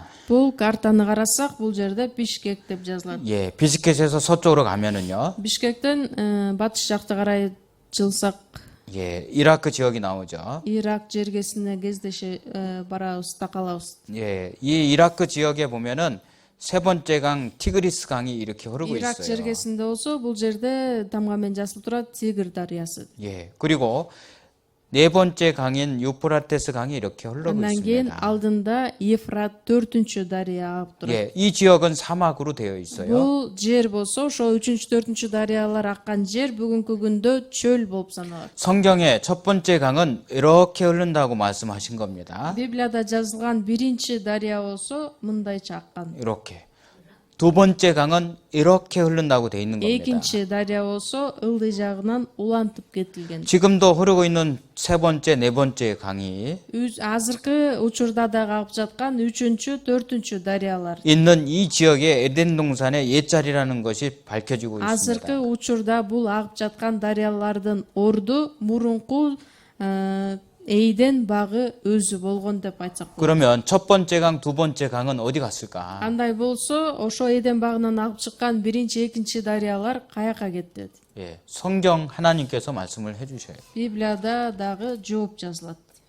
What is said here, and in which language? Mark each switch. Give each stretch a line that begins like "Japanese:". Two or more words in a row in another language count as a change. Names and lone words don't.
Kyrgyz: Бул картаны карасак, бул жерде Бишкек деп жазылат.
Korean: 예, 비스켓에서 서쪽으로 가면은요,
Kyrgyz: Бишкектен батыш жакты карай жылсак,
Korean: 예, 이라크 지역이 나오죠.
Kyrgyz: Ирак жергесине кездеше барабыз, такалабыз.
Korean: 예, 이 이라크 지역에 보면은 세 번째 강 티그리스 강이 이렇게 흐르고
Kyrgyz: Ирак
Korean: 있어요.
Kyrgyz: жергесинде болсо, бул жерде тамгамен жазылып турат Тигр дарыясы.
Korean: 예, 그리고 네 번째 강인 유프라테스 강이 이렇게 흐르고
Kyrgyz: Андан кийин
Korean: 있습니다.
Kyrgyz: алдында Ефрат 4-чү дарыя агып турат.
Korean: 예, 이 지역은 사막으로 되어 있어요.
Kyrgyz: Бул жер болсо, ошо 3-чү, 4-чү дарыялар аккан жер бүгүнкү күндө чөл болуп саналат.
Korean: 성경의 첫 번째 강은 이렇게 흐른다고 말씀하신 겁니다.
Kyrgyz: Библияда жазылган биринчи дарыя болсо, мындайча аккан.
Korean: 이렇게. 두 번째 강은 이렇게 흐른다고 돼 있는 겁니다.
Kyrgyz: экинчи дария болсо ылдый жагынан улантып кетилген.
Korean: 지금도 흐르고 있는 세 번째, 네 번째 강이
Kyrgyz: азыркы учурда дагы агып жаткан 3-чү, 4-чү дарыялар.
Korean: 있는 이 지역에 에덴 동산의 옛자리라는 것이 밝혀지고
Kyrgyz: азыркы
Korean: 있습니다.
Kyrgyz: учурда бул агып жаткан дарыялардын орду мурунку эйден багы өзү болгон деп айтсак болот.
Korean: 그러면 첫 번째 강, 두 번째 강은 어디 갔을까?
Kyrgyz: андай болсо ошо эден багынан агып чыккан биринчи, экинчи дарыялар каяка кетти?
Korean: 예, 성경 하나님께서 말씀을 해주셔요.
Kyrgyz: библияда дагы жооп жазылат.